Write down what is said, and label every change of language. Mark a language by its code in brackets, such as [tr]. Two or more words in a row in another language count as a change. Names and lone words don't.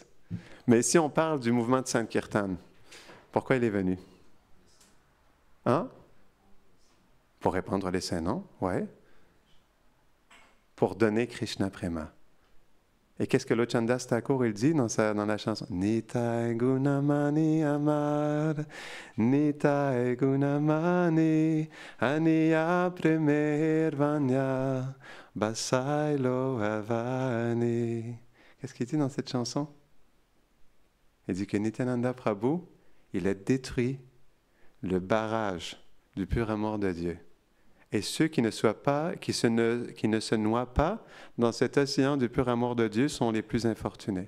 [fr] Mais si on parle du mouvement de Sankirtan, pourquoi il est venu? Hein? Pour répandre les saints noms, oui. Pour donner Krishna Prema. Et qu'est-ce que Lochandas Thakur il dit dans la chanson? [bn] নিতাই গুণমণি আমার, নিতাই গুণমণি, আনিয়া প্রেমের বন্যা, ভাসাইল অবনী. [fr] Qu'est-ce qu'il dit dans cette chanson? Il dit que Nityananda Prabhu, il a détruit le barrage du pur amour de Dieu Et ceux qui ne se noient pas dans cet océan du pur amour de Dieu sont les plus infortunés.